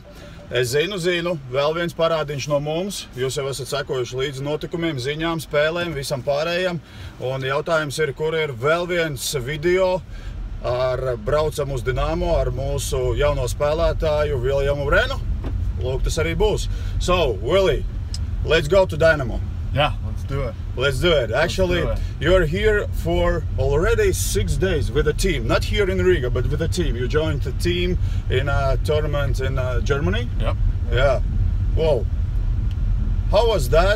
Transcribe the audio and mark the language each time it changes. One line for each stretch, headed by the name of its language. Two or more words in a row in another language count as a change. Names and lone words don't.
Latvian: Es zinu, vēl viens parādiņš no mums. Jūs jau esat sekojuši līdzi notikumiem, ziņām, spēlēm, visam pārējiem. Un jautājums ir, kur ir vēl viens video ar Braucam uz Dinamo, ar mūsu jauno spēlētāju Wrennu. Lūk, tas arī būs.
English: So, Willie, let's go to Dinamo. Yeah, let's do it. Let's do it. Actually, you're here for already 6 days with a team. Not here in Riga, but with a team. You joined the team in a tournament in Germany? Yep. Yeah. Whoa. How was that?